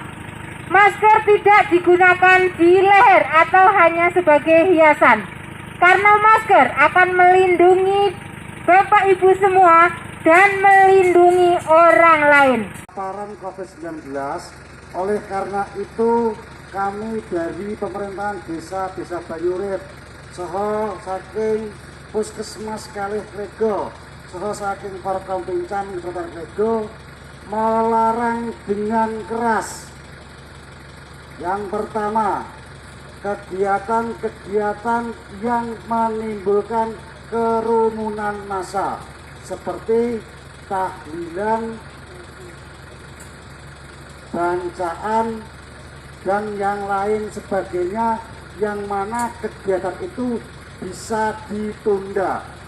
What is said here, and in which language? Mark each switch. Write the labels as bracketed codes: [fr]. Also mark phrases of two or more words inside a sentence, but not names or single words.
[id] Masker tidak digunakan di leher atau hanya sebagai hiasan, karena masker akan melindungi Bapak Ibu semua dan melindungi orang lain. Paparan COVID-19, oleh karena itu kami dari pemerintahan desa Banyurip, [jv] saha saking [id] Puskesmas Kalih Klego, [jv] saha saking [id] Forkom Pincam Kota Klego melarang dengan keras. Yang pertama, kegiatan-kegiatan yang menimbulkan kerumunan massa seperti tahlilan, bancaan, dan yang lain sebagainya, yang mana kegiatan itu bisa ditunda.